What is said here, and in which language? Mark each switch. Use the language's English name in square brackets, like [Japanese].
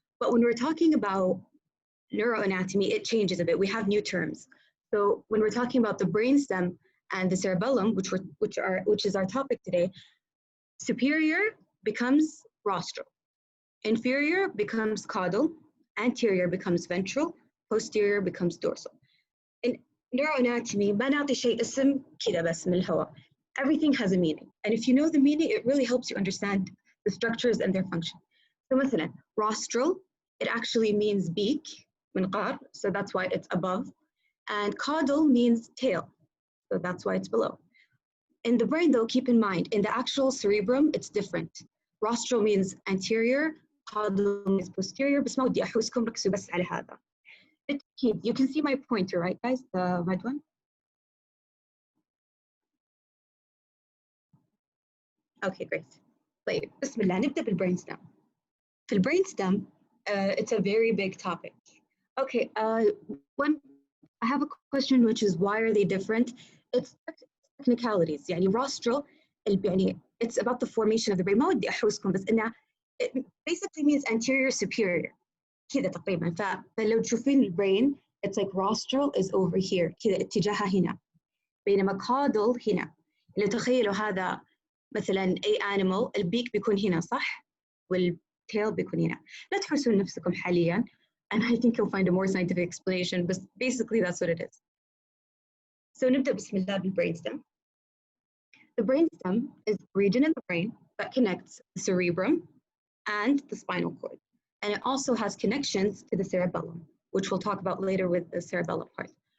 [English] But when we're talking about neuroanatomy, it changes a bit. We have new terms. So when we're talking about the brainstem and the cerebellum, which is our topic today, superior becomes rostral, inferior becomes caudal, anterior becomes ventral, posterior becomes dorsal. In neuroanatomy, [Arabic] ما نعطي شيء اسم كده بس من الهواء. [English] Everything has a meaning, and if you know the meaning, it really helps you understand the structures and their function. So [Arabic] مثلا, [English] rostral, it actually means beak, [Arabic] منقار, [English] so that's why it's above, and caudal means tail, so that's why it's below. In the brain though, keep in mind, in the actual cerebrum, it's different. Rostral means anterior, caudal means posterior, [Arabic] بس ما ودي أحوسكم ركزوا بس على هذا. [English] You can see my pointer, right guys, the red one? Okay, great. [Arabic] طيب, بسم الله, نبدأ بالbrainstem. في الbrainstem, [English] it's a very big topic. Okay, I have a question, which is why are they different? It's technicalities. [Arabic] يعني [English] rostral, يعني it's about the formation of the brain. [Arabic] ما ودي أحوسكم بس إنها [English] it basically means anterior superior. [Arabic] كذا تقريبا. فلو تشوفين البرين, [English] it's like rostral is over here. [Arabic] كذا اتجاهها هنا. بينما caudal هنا. لو تخيلوا هذا مثلا أي animal, البيك بيكون هنا صح؟ والtail بيكون هنا. لا تحسون نفسكم حاليا. [English] And I think you'll find a more scientific explanation, but basically that's what it is. So [Arabic] نبدأ بسم الله بالbrainstem. [English] The brainstem is a region in the brain that connects the cerebrum, and the spinal cord. And it also has connections to the cerebellum, which we'll talk about later with the cerebellum part.